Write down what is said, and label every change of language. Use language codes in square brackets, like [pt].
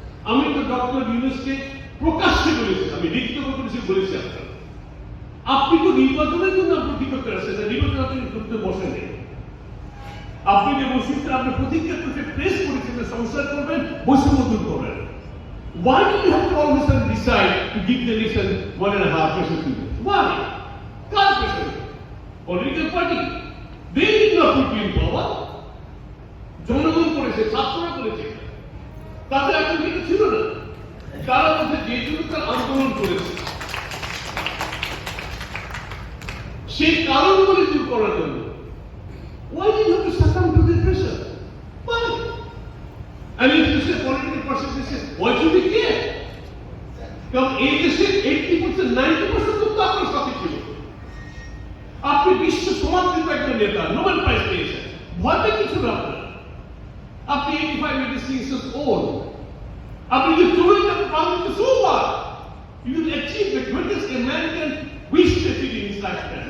[bn] আমি তো ডক্টর ইউনূসকে প্রকাশ্যে বলেছি, আমি লিখিত বলেছি আপনি তো নির্বাচনের জন্য প্রতিজ্ঞা করেছেন, নির্বাচন আপনি করতে বসেন। আপনি যে বসেছেন, আপনি প্রতিজ্ঞা করতে প্রেস করেছেন সংস্কার করবেন, বৈষম্য দূর করবেন। [en] Why do you have to all of a sudden decide to give the nation 1.5% to this? Why? [bn] Car pressure? [en] Political party. They did not put you in power. [bn] জনগণ করেছে, ছাত্ররা করেছে, তাদের এখন কিছু ছিল না। তারা মধ্যে যে জন্য আন্দোলন করেছে সেই কারণগুলি দূর করার জন্য। [en] Why did you have to succumb to the pressure? Why? I mean, if you say political persecution, why should we care? [bn] কারণ এই দেশে 80% 90% তো আপনার সাথে ছিল। আপনি বিশ্ব সমাদৃত একজন নেতা, নোবেল প্রাইজ পেয়েছেন, ভয়টা কিছু না আপনার। আপনি [en] 85-86 years old. [bn] আপনি যে চলে যাবেন বাংলাদেশে, [en] so what? You will achieve the greatest American wish to achieve in his lifetime.